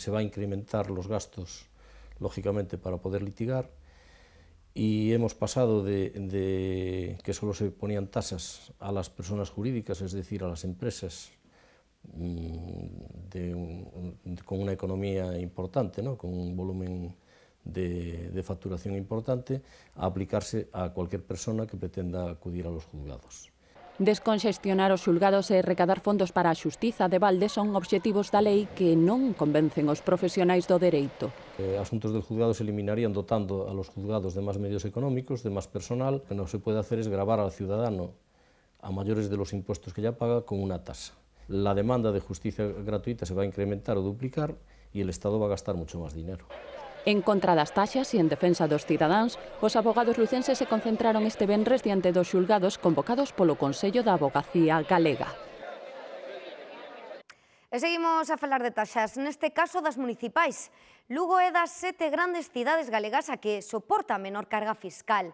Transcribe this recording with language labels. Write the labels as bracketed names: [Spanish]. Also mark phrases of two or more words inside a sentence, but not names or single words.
[Spanish] Se va a incrementar los gastos, lógicamente, para poder litigar, y hemos pasado de que solo se ponían tasas a las personas jurídicas, es decir, a las empresas con una economía importante, ¿no?, con un volumen de facturación importante, a aplicarse a cualquier persona que pretenda acudir a los juzgados. [Galician] Desconxestionar os xulgados e recadar fondos para a xustiza de balde son obxectivos da lei que non convencen os profesionais do dereito. [Spanish] Asuntos del juzgado se eliminarían dotando a los juzgados de más medios económicos, de más personal. Lo que no se puede hacer es gravar al ciudadano a mayores de los impuestos que ya paga con una tasa. La demanda de justicia gratuita se va a incrementar o duplicar y el Estado va a gastar mucho más dinero. [Galician] En contra das taxas e en defensa dos cidadáns, os abogados lucenses se concentraron este venres diante dos xulgados convocados polo Consello da Avogacía Galega. E seguimos a falar de taxas, neste caso das municipais. Lugo é das 7 grandes cidades galegas a que soporta a menor carga fiscal.